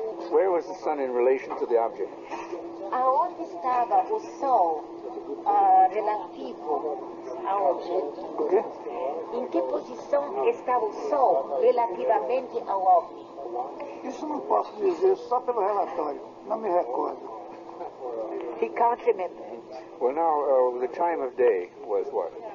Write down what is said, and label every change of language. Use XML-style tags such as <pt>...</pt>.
<en>Where was the sun in relation to the object?</en> <pt>Aonde estava o sol relativo ao objeto. O quê? Em que posição estava o Sol relativamente ao OVNI? Isso não posso dizer só pelo relatório. Não me recordo.</pt> <en>He can't remember. Well, now, the time of day was what?</en>